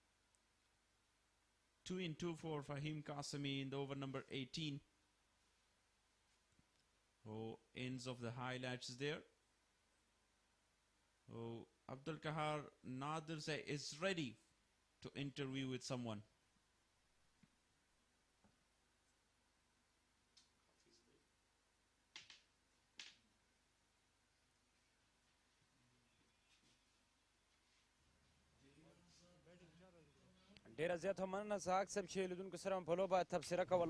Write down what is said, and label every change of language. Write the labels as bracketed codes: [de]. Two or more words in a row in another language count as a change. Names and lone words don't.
[en] 2 in 2 for Fahim Qasimi in the over number 18. Oh, ends of the highlights there. Oh, Abdul Kahar Nadir is ready to interview with someone. [ps] ډیره زیاته مننه سهاک صاحب چې لیدونکو سره مو په لوبه تبصره کوله.